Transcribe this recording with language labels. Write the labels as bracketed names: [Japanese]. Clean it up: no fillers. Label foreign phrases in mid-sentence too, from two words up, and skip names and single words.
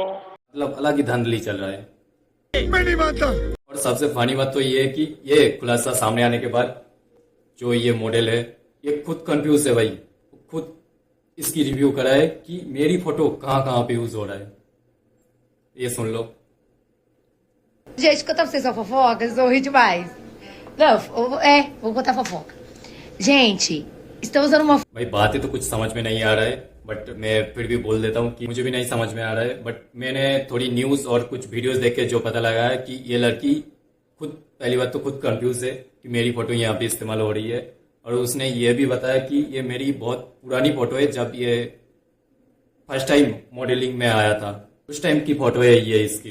[Hindi] मतलब अलग ही धांधली चल रहा है। मैं नहीं मानता। और सबसे फनी बात तो ये है कि ये खुलासा सामने आने के बाद जो ये मॉडल है ये खुद कंफ्यूज है भाई। खुद इसकी रिव्यू करा है कि मेरी फोटो कहां कहां पे यूज हो रहा है। ये सुन लो। [Portuguese] Gente, contar pra vocês uma fofoca, eu ri demais. Não, vou contar fofoca. Gente, estão usando uma. [Hindi] भाई बातें तो कुछ समझ में नहीं आ रहा है, बट मैं फिर भी बोल देता हूँ कि मुझे भी नहीं समझ में आ रहा है। बट मैंने थोड़ी न्यूज और कुछ वीडियोस देख के जो पता लगा है कि ये लड़की खुद, पहली बात तो खुद कंफ्यूज है कि मेरी फोटो यहाँ पे इस्तेमाल हो रही है। और उसने ये भी बताया कि ये मेरी बहुत पुरानी फोटो है, जब ये [English] first time [Hindi] मॉडलिंग में आया था उस टाइम की फोटो है ये इसकी।